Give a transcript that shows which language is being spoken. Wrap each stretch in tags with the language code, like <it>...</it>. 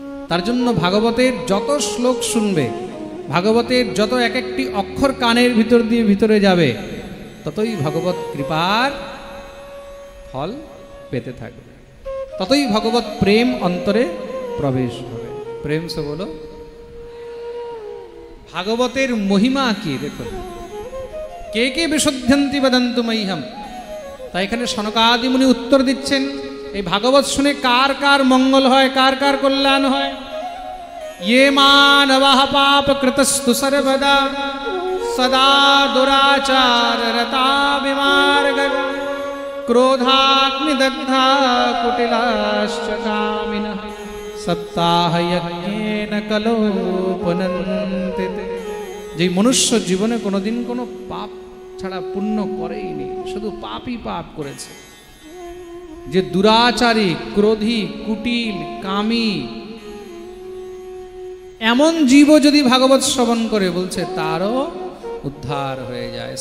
<bn>তার জন্য ভাগবতের যত শ্লোক শুনবে, ভাগবতের যত এক একটি অক্ষর কানের ভিতর দিয়ে ভিতরে যাবে, ততই ভগবত কৃপার ফল পেতে থাকবে, ততই ভগবত প্রেম অন্তরে প্রবেশ হবে। প্রেম সে বলো। ভাগবতের মহিমা কি দেখুন,</bn> <sa>কে কে বিশুদ্ধন্তি বদন্তু মহ্যম।</sa> <bn>তাই এখানে সনকাদি মুনি উত্তর দিচ্ছেন, এই ভাগবত শুনে কার কার মঙ্গল হয়, কার কার কল্যাণ হয়?</bn> <sa>ये मानवः पापकृतस्तु सर्वदा सदा दुराचार रता विमार्गः क्रोधाग्निदग्धा कुटिलाश्च कामिनः सप्ताहयज्ञेन कलो पुनन्ति।</sa> <bn>যে মনুষ্য জীবনে কোনোদিন কোনো পাপ ছাড়া পুণ্য করেইনি, শুধু পাপই পাপ করেছে, যে দুরাচারী, ক্রোধী, কুটিল, কামী, এমন জীব যদি ভাগবত শ্রবণ করে, বলছে তারও উদ্ধার হয়ে যায়।</bn>